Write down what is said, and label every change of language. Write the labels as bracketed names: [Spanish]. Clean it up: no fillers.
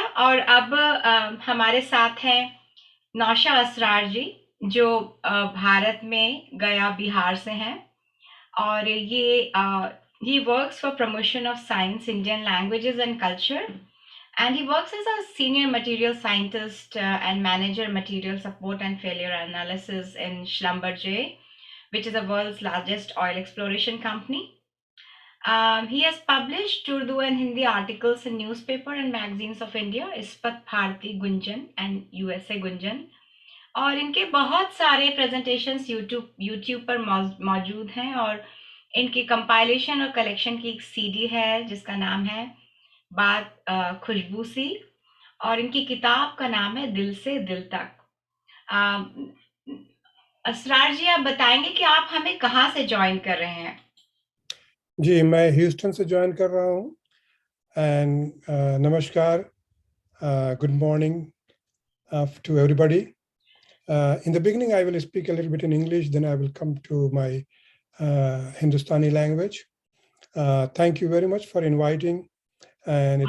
[Hindi] और अब हमारे साथ हैं नौशा असरार जी, जो भारत में गया बिहार से हैं, और ये [English] he works for promotion of science, Indian languages and culture, and he works as a senior material scientist and manager material support and failure analysis in Schlumberger, which is the world's largest oil exploration company. He has published Urdu and Hindi articles in newspaper and magazines of India, Ispat Bharati Gunjan and USA Gunjan, [Hindi] और इनके बहुत सारे presentations YouTube पर मौजूद हैं, और इनकी compilation और कलेक्शन की एक सीडी है जिसका नाम है बात खुशबू सी, और इनकी किताब का नाम है दिल से दिल तक। असरार जी, आप बताएंगे कि आप हमें कहाँ से ज्वाइन कर रहे हैं? जी, मैं ह्यूस्टन से ज्वाइन कर रहा हूँ। [English] And नमस्कार, good morning to everybody. In the beginning, I will speak a little bit in English, then I will come to my Hindustani language. Thank you very much for inviting, and it